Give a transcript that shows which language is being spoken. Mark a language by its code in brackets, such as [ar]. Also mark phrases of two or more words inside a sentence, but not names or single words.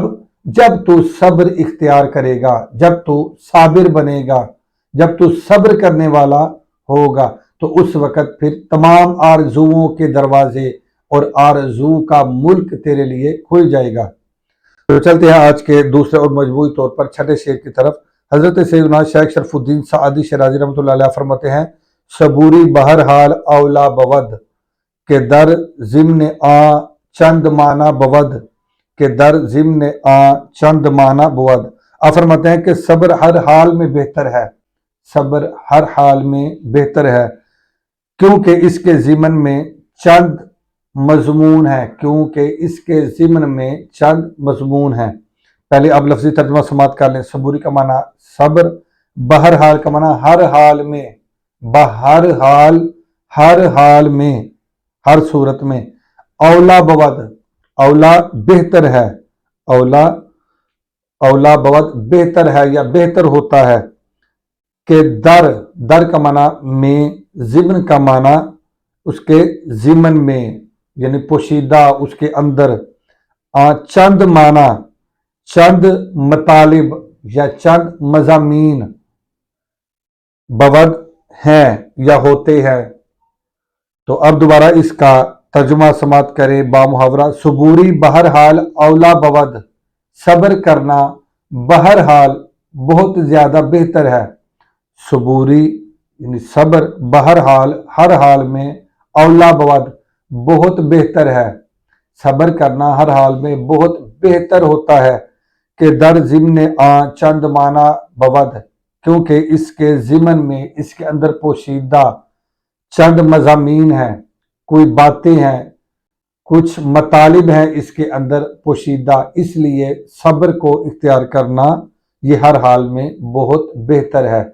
[ur] جب تو صبر اختیار کرے گا، جب تو صابر بنے گا، جب تو صبر کرنے والا ہوگا، تو اس وقت پھر تمام آرزوؤں کے دروازے اور آرزو کا ملک تیرے لیے کھل جائے گا۔ تو چلتے ہیں آج کے دوسرے اور مجموعی طور پر 6 شعر کی طرف۔ حضرت سیدنا شیخ شرف الدین سعدی شرازی رحمۃ اللہ علیہ فرماتے ہیں، [fa] صبوری بہرحال اولا بود کہ در ضمن آ چند معنی بود، کہ در ضمن آ چند معنی بود۔ [ur] آپ فرماتے ہیں کہ صبر ہر حال میں بہتر ہے، صبر ہر حال میں بہتر ہے، کیونکہ اس کے ضمن میں چند مضمون ہے، کیونکہ اس کے ضمن میں چند مضمون ہیں۔ پہلے اب لفظی ترجمہ سماعت کر لیں۔ صبوری کا معنی صبر، بہرحال کا معنی ہر حال میں، بہرحال ہر حال میں، ہر صورت میں، [fa] اولا بود، [ur] اولا بہتر ہے، [fa] اولا بود [ur] بہتر ہے یا بہتر ہوتا ہے، کہ در کا معنی میں، ضمن کا معنی اس کے ضمن میں یعنی پوشیدہ، اس کے اندر، چند معنی، چند مطالب یا چند مضامین، بود ہیں یا ہوتے ہیں۔ تو اب دوبارہ اس کا ترجمہ سماعت کریں بامحاورہ۔ [fa] صبوری بہرحال اولا بود، [ur] صبر کرنا بہرحال بہت زیادہ بہتر ہے۔ صبوری یعنی صبر بہرحال ہر حال میں [fa] اولا بود [ur] بہت بہتر ہے، صبر کرنا ہر حال میں بہت بہتر ہوتا ہے [fa] کہ در ضمن چند معنی بود، [ur] کیونکہ اس کے ضمن میں اس کے اندر پوشیدہ چند مضامین ہیں، کوئی باتیں ہیں، کچھ مطالب ہیں اس کے اندر پوشیدہ، اس لیے صبر کو اختیار کرنا یہ ہر حال میں بہت بہتر ہے۔